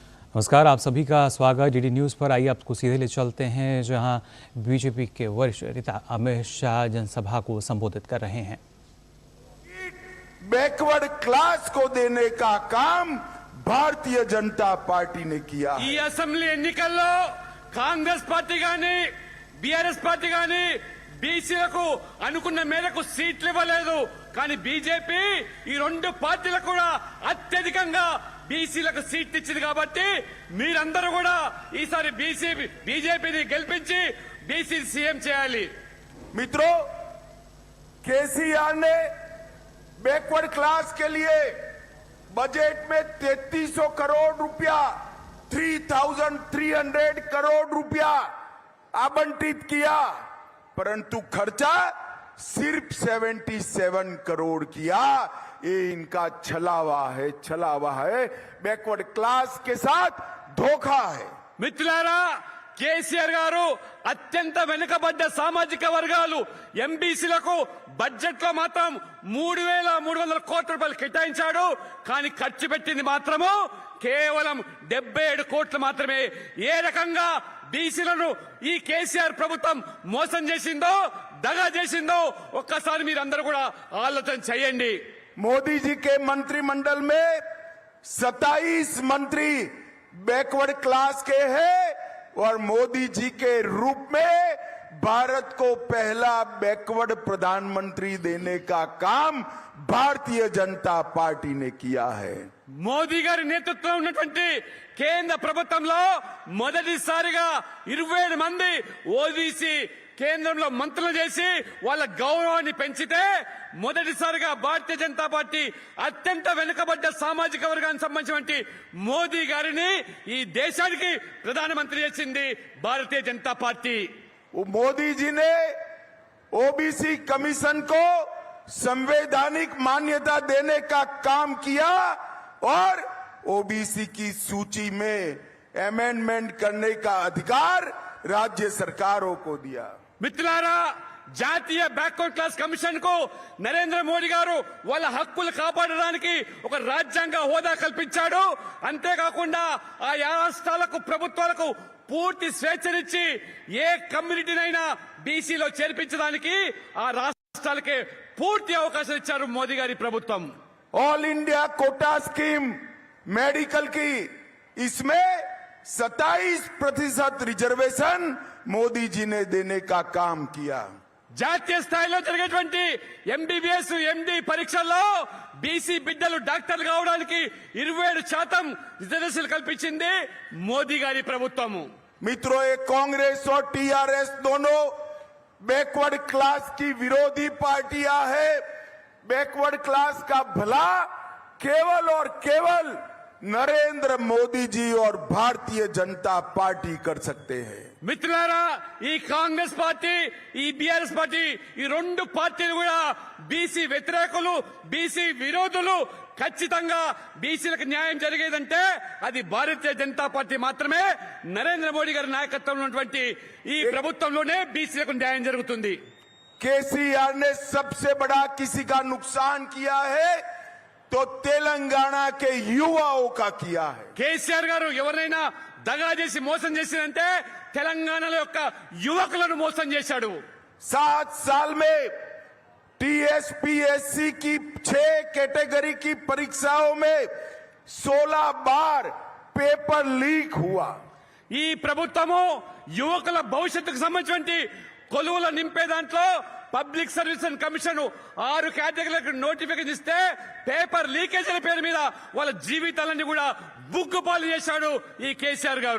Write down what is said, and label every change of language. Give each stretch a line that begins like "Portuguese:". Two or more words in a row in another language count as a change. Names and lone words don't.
Hindi: नमस्कार, आप सभी का स्वागत डीडी न्यूज़ पर। आइए आपको सीधे ले चलते हैं जहां बीजेपी के वरिष्ठ नेता अमित शाह जनसभा को संबोधित कर रहे हैं।
English: backward class
Hindi: को देने का काम भारतीय जनता पार्टी ने किया।
Telugu: ఈ అసెంబ్లీ ఎన్నికల్లో కాంగ్రెస్ పార్టీ గాని బీఆర్ఎస్ పార్టీ గాని బీసీలకు అనుకున్న మేరకు సీట్లు ఇవ్వలేదు. కానీ బీజేపీ ఈ రెండు పార్టీలకు కూడా అత్యధికంగా బీసీలకు సీట్లు ఇచ్చింది కాబట్టి మీరందరూ కూడా ఈసారి బీజేపీని గెలిపించి బీసీ సీఎం చేయాలి।
Hindi: मित्रों, केसीआर ने
English: backward class
Hindi: के लिए बजट में 3300 करोड़ रुपया 3300 करोड़ रुपया आवंटित किया, परंतु खर्चा सिर्फ 77 करोड़ किया। ये इनका छलावा है,
English: backward class
Hindi: के साथ धोखा है।
Telugu: మిత్రులారా, కేసీఆర్ గారు అత్యంత వెనుకబడ్డ సామాజిక వర్గాలు ఎంబీసీలకు బడ్జెట్ లో మాత్రం 3300 కోట్ల రూపాయలు కేటాయించాడు. కానీ ఖర్చు పెట్టింది మాత్రము కేవలం 77 కోట్లు మాత్రమే। ఏ రకంగా బీసీలను ఈ కేసీఆర్ ప్రభుత్వం మోసం చేసిందో, దగా చేసిందో ఒక్కసారి మీరందరూ కూడా ఆలోచన చేయండి।
Hindi: मोदी जी के मंत्रिमंडल में 27 मंत्री
English: backward class
Hindi: के हैं और मोदी जी के रूप में भारत को पहला बैकवर्ड प्रधानमंत्री देने का काम भारतीय जनता पार्टी ने किया है।
Telugu: మోదీ గారి నేతృత్వంలో ఉన్నటువంటి కేంద్ర ప్రభుత్వంలో మొదటిసారిగా 27 మంది ఓబీసీ కేంద్రంలో మంత్రులు చేసి వాళ్ళ గౌరవాన్ని పెంచితే, మొదటిసారిగా భారతీయ జనతా పార్టీ అత్యంత వెనుకబడ్డ సామాజిక వర్గానికి సంబంధించిన మోదీ గారిని ఈ దేశానికి ప్రధానమంత్రి చేసింది భారతీయ జనతా పార్టీ।
Hindi: मोदी जी ने
English: OBC commission
Hindi: को संवैधानिक मान्यता देने का काम किया और ओबीसी की सूची में अमेंडमेंट करने का अधिकार राज्य सरकारों को दिया।
Telugu: మిత్రులారా, జాతీయ
English: backward class commission
Telugu: కు నరేంద్ర మోడీ గారు వాళ్ళ హక్కులు కాపాడడానికి ఒక రాజ్యాంగ హోదా కల్పించాడు। అంతేకాకుండా ఆ రాష్ట్రాలకు ప్రభుత్వాలకు పూర్తి స్వేచ్ఛనిచ్చి ఏ కమ్యూనిటీనైనా బీసీలో చేర్పించడానికి ఆ రాష్ట్రాలకే పూర్తి అవకాశం ఇచ్చారు మోదీ గారి ప్రభుత్వం।
English: all India quota scheme medical
Hindi: की, इसमें 27% रिजर्वेशन मोदी जी ने देने का काम किया।
Telugu: జాతీయ స్థాయిలో జరిగేటువంటి
English: MBBS MD
Telugu: పరీక్షల్లో బీసీ బిడ్డలు డాక్టర్లు కావడానికి 27% రిజర్వేషన్ కల్పించింది మోదీ గారి ప్రభుత్వము।
Hindi: मित्रों, ये कांग्रेस और टीआरएस दोनों
English: backward class
Hindi: की विरोधी पार्टियां हैं।
English: backward class
Hindi: का भला केवल और केवल नरेंद्र मोदी जी और भारतीय जनता पार्टी कर सकते हैं।
Telugu: మిత్రులారా, ఈ కాంగ్రెస్ పార్టీ, ఈ బీఆర్ఎస్ పార్టీ, ఈ రెండు పార్టీలు కూడా బీసీ వ్యతిరేకులు, బీసీ విరోధులు। ఖచ్చితంగా బీసీలకు న్యాయం జరిగేదంటే అది భారతీయ జనతా పార్టీ మాత్రమే। నరేంద్ర మోడీ గారి నాయకత్వంలో ఉన్నటువంటి ఈ ప్రభుత్వంలోనే బీసీలకు న్యాయం జరుగుతుంది।
Hindi: केसीआर ने सबसे बड़ा किसी का नुकसान किया है तो तेलंगाना के युवाओं का किया है।
Telugu: కేసీఆర్ గారు ఎవరైనా దగా చేసి మోసం చేసినంటే తెలంగాణలో యొక్క యువకులను మోసం చేశాడు।
Hindi: 7 साल में टीएसपीएससी की 6 कैटेगरी की परीक्षाओं में 16 बार
English: paper leak
Hindi: हुआ।
Telugu: ఈ ప్రభుత్వము యువకుల భవిష్యత్తుకు సంబంధించిన కొలువుల నింపే దాంట్లో
English: public service commission
Telugu: 6 కేటగిరీలకు నోటిఫికేషన్ ఇస్తే
English: paper leakages
Telugu: పేరు మీద వాళ్ళ జీవితాలన్నీ కూడా బుగ్గుపాలు చేశాడు ఈ కేసీఆర్ గారు।